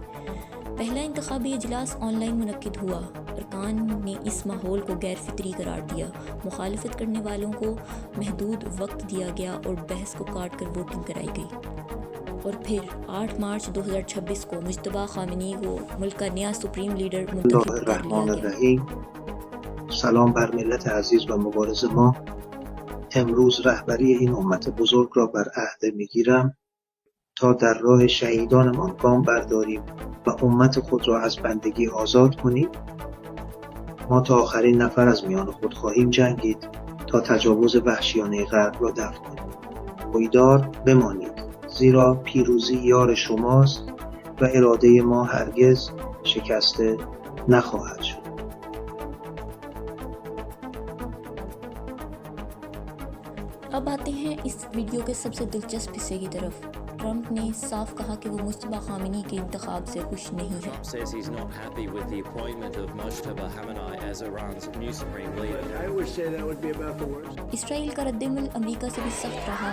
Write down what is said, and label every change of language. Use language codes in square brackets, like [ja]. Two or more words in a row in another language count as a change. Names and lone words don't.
[ur] پہلا انتخابی اجلاس آن لائن منعقد ہوا۔ ارکان نے اس ماحول کو غیر فطری قرار دیا۔ مخالفت کرنے والوں کو محدود وقت دیا گیا اور بحث کو کاٹ کر ووٹنگ کرائی گئی۔ اور پھر 8 مارچ 2026 کو مجتبیٰ خامنئی کو ملک کا نیا سپریم لیڈر منتخب کر لیا گیا۔ [fa] سلام بر ملت عزیز و مبارز ما. امروز رهبری این امت بزرگ را بر عهده میگیرم تا در راه شهیدانمان گام برداریم و امت خود را از بندگی آزاد کنیم. ما تا آخرین نفر از میان خود خواهیم جنگید تا تجاوز وحشیانه غرب را دفع کنیم. پایدار بمانید زیرا پیروزی یار شماست و اراده ما هرگز شکسته نخواهد شد. [ur] اب آتے ہیں اس ویڈیو کے سب سے دلچسپ حصے کی طرف۔ ٹرمپ نے صاف کہا کہ وہ مجتبیٰ خامنئی کے انتخاب سے خوش نہیں ہے۔ اسرائیل کا رد عمل امریکہ سے بھی سخت رہا۔